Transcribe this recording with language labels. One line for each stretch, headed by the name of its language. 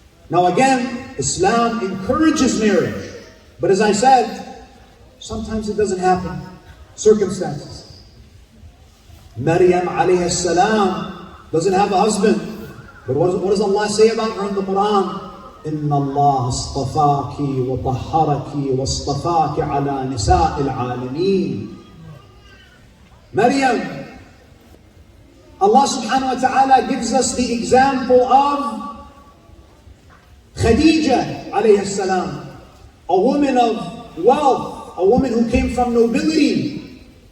English: Now again, Islam encourages marriage, but as I said, sometimes it doesn't happen. Circumstances. Maryam alayhi salam doesn't have a husband, but what does Allah say about her in the Quran?
Arabic: إن الله اصطفاك وطهرك واصطفاك على نساء العالمين.
English: Maryam, Allah subhanahu wa ta'ala gives us the example of Khadija alayhi salam, a woman of wealth, a woman who came from nobility.